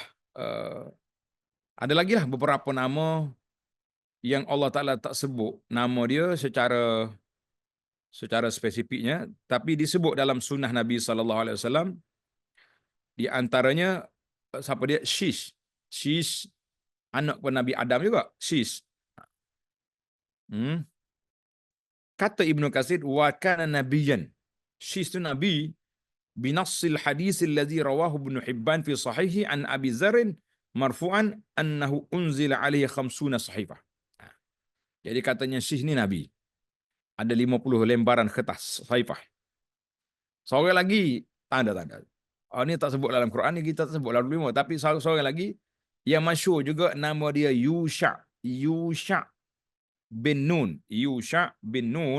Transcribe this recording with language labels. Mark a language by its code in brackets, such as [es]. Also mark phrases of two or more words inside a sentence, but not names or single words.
[ms] Ada lagi lah beberapa nama yang Allah Ta'ala tak sebut nama dia secara spesifiknya, tapi disebut dalam sunnah Nabi SAW. Di antaranya, siapa dia? Shish. Shish, anak pun Nabi Adam juga. Shish. Kata Ibnu Katsir, [ar] وكان نبيا. [ms] Shish tu Nabi, [ar] بنص الحديث الذي رواه ابن حبان في صحيحه عن أبي ذر مرفوعا أنه أنزل عليه 50 صحيفة. [ms] Jadi katanya Shish ni Nabi. Ada 50 lembaran kertas sahifah. Seorang lagi tanda-tanda. Ini tak sebut dalam Quran, ni kita tak sebut dalam 5, tapi seorang lagi yang masyhur juga, nama dia Yusha. Yusha bin Nun. Yusha bin Nun.